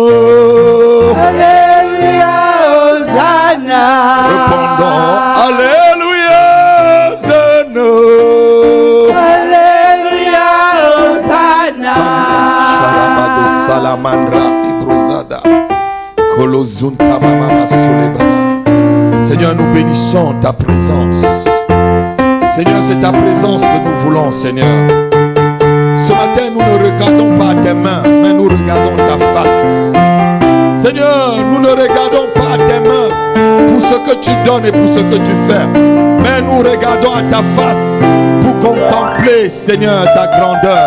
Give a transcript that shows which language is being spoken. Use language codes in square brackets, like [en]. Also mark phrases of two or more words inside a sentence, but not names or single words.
[fr] Alléluia, Hosanna. Répondons, Alléluia, Hosanna. Alléluia, Hosanna. Sharabado salamandra ibrozada. Kolozunta mamama solebada. Seigneur, nous bénissons ta présence. Seigneur, c'est ta présence que nous voulons, Seigneur. Ce matin, nous ne regardons pas tes mains, mais nous regardons ta face. Seigneur, nous ne regardons pas tes mains pour ce que tu donnes et pour ce que tu fais, mais nous regardons à ta face pour contempler, Seigneur, ta grandeur.